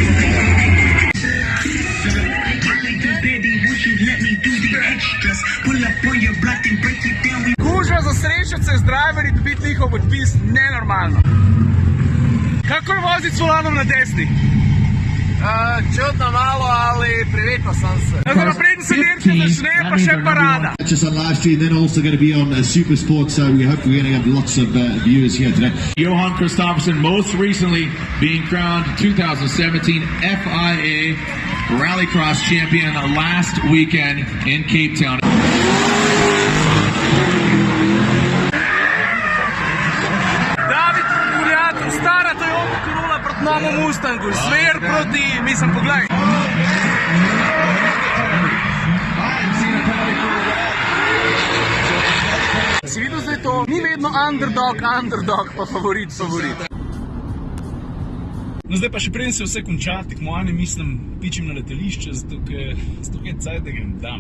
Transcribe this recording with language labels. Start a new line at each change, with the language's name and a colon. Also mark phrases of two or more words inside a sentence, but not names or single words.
Slovenian: Gužva za srečance z driverji dobiti njihov podpis nenormalno. Kako je voziti s volanom na desni? Čudno malo, ali privikal sam se. Napreden se dirke začne, pa še parada.
English: Just on live stream, then also going to be on Super Sport, so we hope we're going to have lots of viewers here today. Johan Kristoffersen, most recently being crowned 2017 FIA Rallycross champion last weekend in Cape Town.
Slovenian: David Kurjat, stara Toyota Corolla proti novemu Mustangu, smer proti, poglej. Si videl zdaj to? Ni vedno underdog, pa favorit. No zdaj pa še preden se vse konča, tekmovanje pičim na letališče, zato ker je cajt, da grem tam.